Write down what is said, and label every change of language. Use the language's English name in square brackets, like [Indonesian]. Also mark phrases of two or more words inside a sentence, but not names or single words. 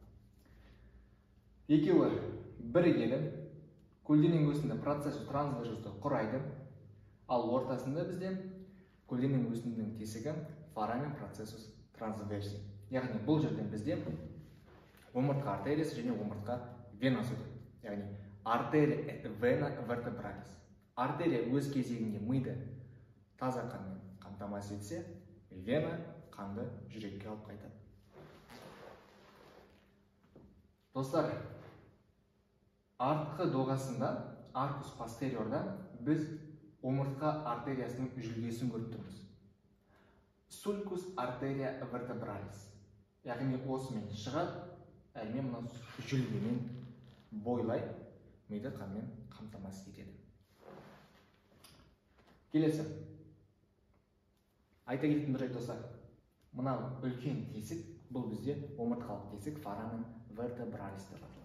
[Kazakh] Екеуі бірігеді, көлденең өсінді [Latin] processus transversus [Kazakh] құрайды, ал ортасында бізде көлденең өсіндінің тесігі [Latin] foramen processus transversi. [Kazakh] Яғни бұл жерден бізде омыртқа артериясы және омыртқа венасы өтеді. [Latin] Яғни артерия et vena vertebralis. [Kazakh] Артерия өз кезегінде миды таза қанмен қамтамасыз етсе, вена қанды жүрекке алып қайтады. Достар, артқы доғасында, [Latin] arcus posterior [Kazakh] біз омыртқа артериясының жүлгесін көріп тұрмыз. [Latin] Sulcus arteria vertebralis. [Kazakh] Яғни осымен шығады, әлмен мұна жүлгемен бойлай, миды қанмен қамтамасыз етеді. Келесі. Айта кететін бір жайт достар. Мына үлкен тесік, бұл бізде омыртқалық тесік [Latin] foramen vertebralis [Kazakh] деп аталады.